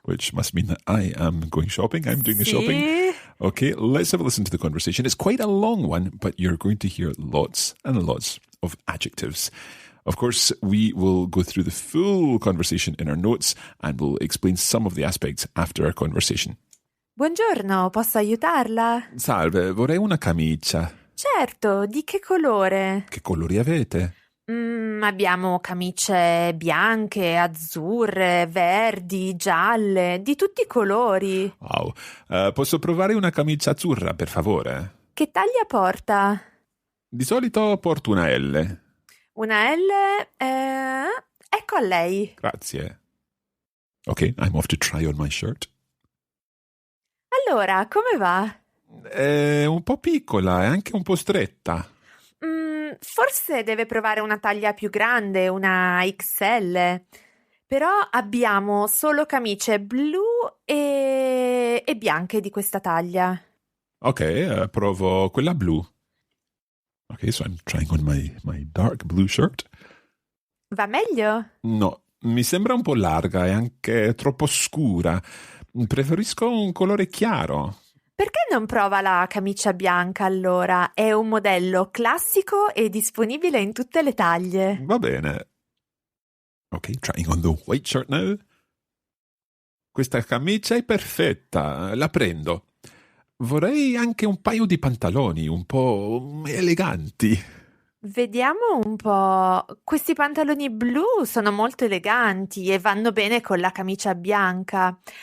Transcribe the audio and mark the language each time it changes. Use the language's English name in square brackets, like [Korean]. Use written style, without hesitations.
[English] Which must mean that I am going shopping. I'm doing the [Italian] Sì. [English] shopping. Okay, let's have a listen to the conversation. It's quite a long one, but you're going to hear lots and lots of adjectives. Of course, we will go through the full conversation in our notes and we'll explain some of the aspects after our conversation. [Italian] Buongiorno, posso aiutarla? Salve, vorrei una camicia. Certo, di che colore? Che colori avete? Abbiamo camicie bianche, azzurre, verdi, gialle, di tutti i colori. Wow. Posso provare una camicia azzurra, per favore? Che taglia porta? Di solito porto una L. Una L? Ecco a lei. Grazie. [English] Okay, I'm off to try on my shirt. [Italian] Allora, come va? È un po' piccola e anche un po' stretta. Forse deve provare una taglia più grande, una XL. Però abbiamo solo camicie blu e bianche di questa taglia. Ok, provo quella blu. [English] Ok, so I'm trying on my dark blue shirt. [Italian] Va meglio? No, mi sembra un po' larga e anche troppo scura. Preferisco un colore chiaro. Perché non prova la camicia bianca allora? È un modello classico e disponibile in tutte le taglie. Va bene. [English] Ok, trying on the white shirt now. [Italian] Questa camicia è perfetta, la prendo. Vorrei anche un paio di pantaloni un po' eleganti. Vediamo un po'. Questi pantaloni blu sono molto eleganti e vanno bene con la camicia bianca.